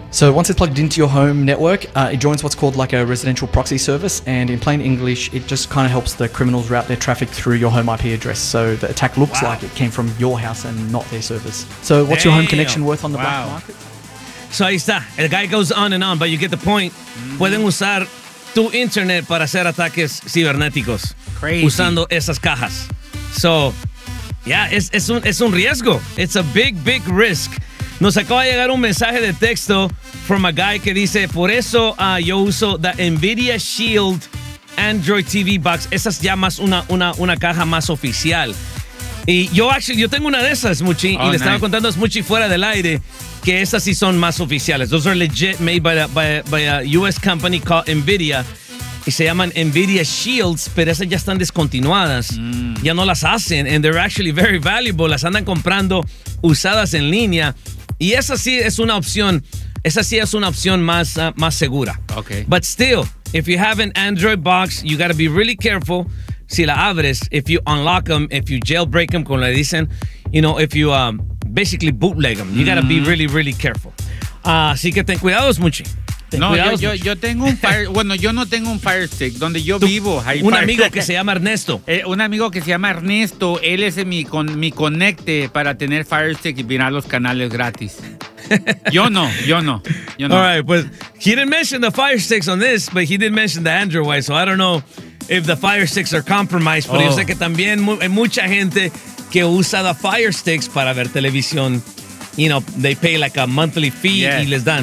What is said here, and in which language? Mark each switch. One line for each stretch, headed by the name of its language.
English: So once it's plugged into your home network, it joins what's called like a residential proxy service. And in plain English, it just kind of helps the criminals route their traffic through your home IP address. So the attack looks like it came from your house and not their servers. So what's your home connection worth on the black market? So
Spanish: ahí está.
English: El guy goes on and on, but you get the point.
Spanish: Pueden usar tu internet para hacer ataques cibernéticos.
English: Crazy.
Spanish: Usando esas cajas.
English: So, yeah,
Spanish: es un riesgo.
English: It's a big, big risk.
Spanish: Nos acaba de llegar un mensaje de texto
English: from a guy
Spanish: que dice, por eso yo uso the NVIDIA Shield Android TV Box. Esa es ya más una caja más oficial. Y yo tengo una de esas, Smuchi. Oh, y le nice. Estaba contando a Smuchi fuera del aire que esas sí son más oficiales.
English: Those are legit, made by a US company called NVIDIA.
Spanish: Y se llaman NVIDIA Shields, pero esas ya están descontinuadas. Ya no las hacen.
English: And they're actually very valuable.
Spanish: Las andan comprando usadas en línea. Y esa sí es una opción. Esa sí es una opción más, más segura.
English: Okay. But still, if you have an Android box, you got to be really careful
Spanish: si la abres,
English: if you unlock them, if you jailbreak them,
Spanish: como le dicen,
English: you know, if you basically bootleg them, you got to be really, really careful.
Spanish: Así que ten cuidado, Smuchi. Yo tengo un Fire... bueno, yo no tengo un Fire Stick. Donde yo vivo, hay un amigo que se llama Ernesto. Un amigo que se llama Ernesto. Él es mi conecte para tener Fire Stick y mirar los canales gratis. Yo no.
English: All right, but he didn't mention the Fire Sticks on this, but he didn't mention the Android way, so I don't know if the Fire Sticks are compromised.
Spanish: Pero yo sé que también hay mucha gente que usa the Fire Sticks para ver televisión.
English: You know, they pay like a monthly fee
Spanish: y les dan.